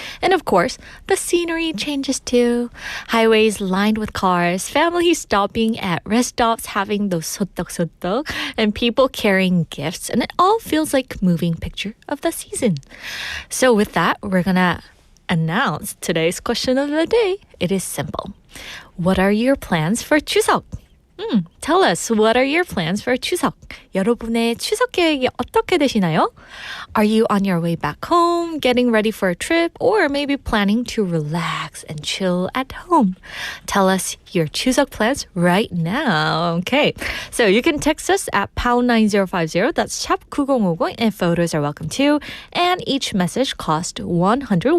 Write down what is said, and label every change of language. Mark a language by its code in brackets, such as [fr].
[en] And of course, the scenery changes too. Highways lined with cars, families stopping at rest stops having those sotok, and people carrying gifts, and it all feels like a moving picture of the season. So with that, we're gonna announce today's question of the day. It is simple. What are your plans for Chuseok? Tell us, what are your plans for Chuseok? [ko] 여러분의 추석 계획이 어떻게 되시나요? [en] Are you on your way back home, getting ready for a trip, or maybe planning to relax and chill at home? Tell us your Chuseok plans right now. Okay, so you can text us at pound 9050. That's 샵 9050, and photos are welcome too. And each message costs 101.